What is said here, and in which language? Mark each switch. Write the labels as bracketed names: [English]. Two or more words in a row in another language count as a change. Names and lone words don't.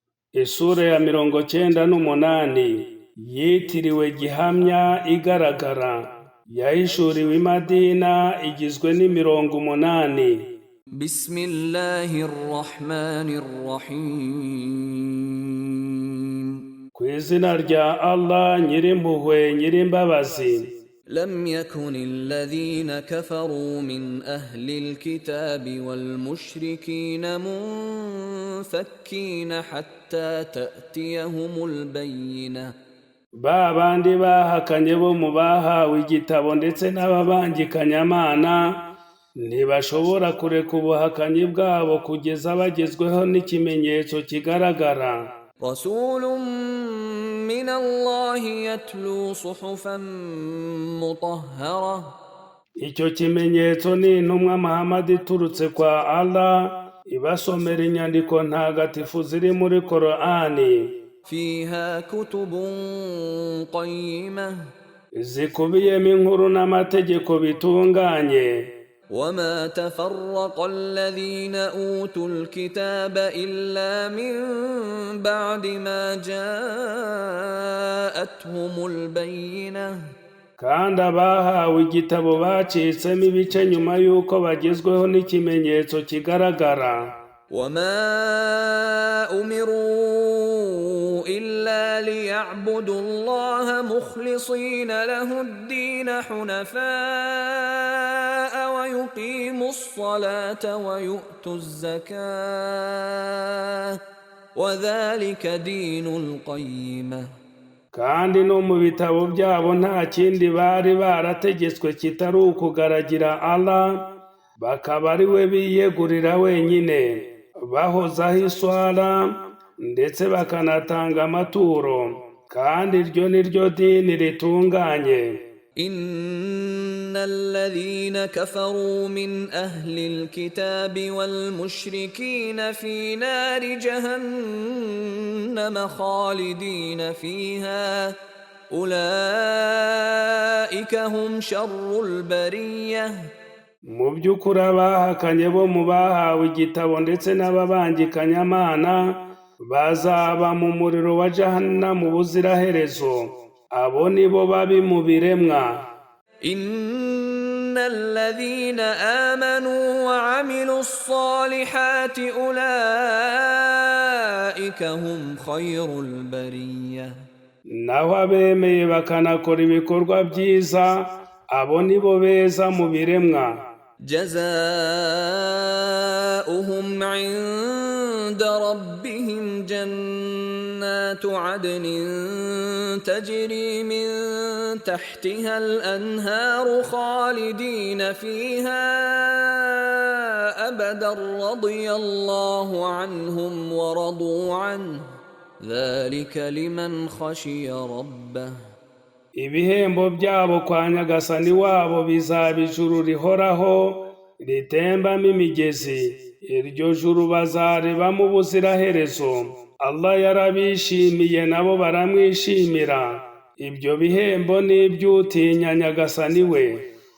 [Kinyarwanda] Isura ya 98 yitiriwe gihamya igaragara yahishuriwe i Madina igizwe n'imirongo 8. [Arabic] بسم الله الرحمن الرحيم. [Kinyarwanda] Ku izina rya Allah nyirimpuhwe nyirimbabazi. [Arabic] لم يكن الذين كفروا من أهل الكتاب والمشركين منفكين حتى تأتيهم البينة. [Kinyarwanda] Babandi bahakanye bo mu bahawe igitabo ndetse n'ababangikanyamana ntibashobora kureka ubuhakanyi bwabo kugeza bagezweho n'ikimenyetso kigaragara. [Arabic] رسول من الله يتلو صحفا مطهرة. [Kinyarwanda] Icyo kimenyetso ni intumwa Muhammad iturutse kwa Allah ibasomera inyandiko ntagatifu ziri muri Qur'ani. [Arabic] فيها كتب قيمة. [Kinyarwanda] Zikubiyemo inkuru n'amategeko bitunganye. [Arabic] وما تفرق الذين أوتوا الكتاب إلا من بعد ما جاءتهم البينة. [Kinyarwanda] Kandi abahawe igitabo bacitsemo ibice nyuma y'uko bagezweho n'ikimenyetso kigaragara. [Arabic] وما أمروا إلا ليعبدوا الله مخلصين له الدين حنفاء ويقيموا الصلاة ويؤتوا الزكاة وذلك دين القيمة. [Kinyarwanda] Kandi no mu bitabo byabo nta kindi bari barategetswe kitari ukugaragira Allah, bakaba ari we biyegurira wenyine, bahozaho iswala ndetse bakanatanga amaturo, kandi iryo ni ryo dini ritunganye. [Arabic] إن الذين كفروا من أهل الكتاب والمشركين في نار جهنم خالدين فيها أولئك هم شر البرية. [Kinyarwanda] Mu by'ukuri abahakanye bo mu bahawe igitabo ndetse n'ababangikanyamana bazaba mu muriro wa Jahannam ubuziraherezo. Abo ni bo babi mu biremwa. [Arabic] إن الذين آمنوا وعملوا الصالحات أولئك هم خير البرية. [Kinyarwanda] Naho abemeye bakanakora ibikorwa byiza, abo ni bo beza mu biremwa. [Arabic] جزاؤهم عند ربهم جنات عدن تجري من تحتها الأنهار خالدين فيها أبدا رضي الله عنهم ورضوا عنه ذلك لمن خشي ربه. [Kinyarwanda] Ibihembo byabo kwa Nyagasani wabo bizaba ijuru rihoraho ritembamo imigezi. Iryo juru bazarebamo ubuziraherezo. Allah yarabishimiye nabo baramwishimira. Ibyo bihembo ni iby'utinya Nyagasani we.